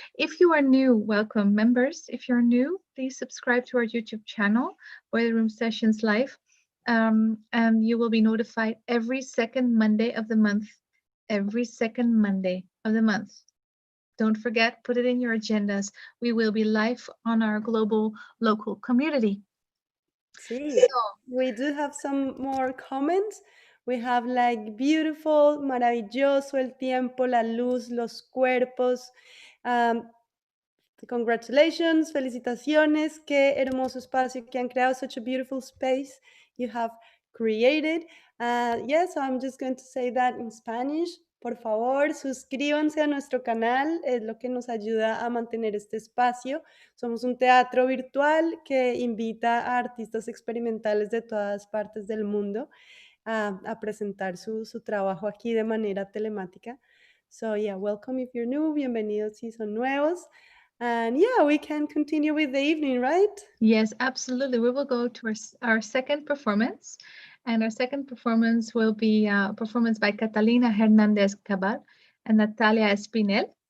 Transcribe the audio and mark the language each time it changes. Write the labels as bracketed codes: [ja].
[en] If you are new, welcome members. If you're new, please subscribe to our YouTube channel, Boiler Room Sessions Live, and you will be notified every second Monday of the month. Every second Monday of the month. Don't forget, put it in your agendas. We will be live on our global local community. See, we do have some more comments. We have like beautiful, [es] maravilloso, el tiempo, la luz, los cuerpos. [en] Um, Congratulations, [es] felicitaciones, qué hermoso espacio que han creado, [en] such a beautiful space you have created. Yes, I'm just going to say that in Spanish. [es] Por favor, suscríbanse a nuestro canal, es lo que nos ayuda a mantener este espacio. Somos un teatro virtual que invita a artistas experimentales de todas partes del mundo a presentar su trabajo aquí de manera telemática. [en] So yeah, welcome if you're new, [es] bienvenidos si son nuevos. [en] And yeah, we can continue with the evening, right? Yes, absolutely. We will go to our second performance. And our second performance will be a performance by Catalina Hernandez-Cabal and Natalia Espinel.